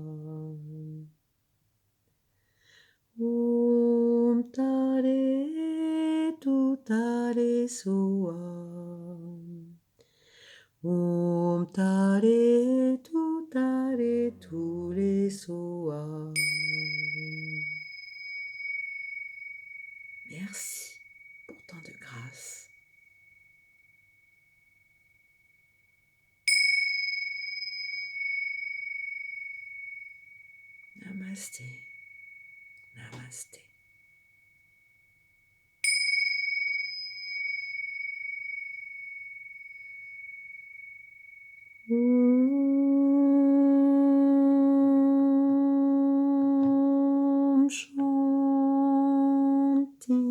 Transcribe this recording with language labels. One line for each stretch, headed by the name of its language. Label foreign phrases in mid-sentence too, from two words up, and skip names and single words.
Sanskrit: Om Tare Tu Tare Soa. Om Tare Tu Tare Ture Soa.
French: Merci pour tant de grâce.
Sanskrit: Namasté. Namasté. Om Shanti.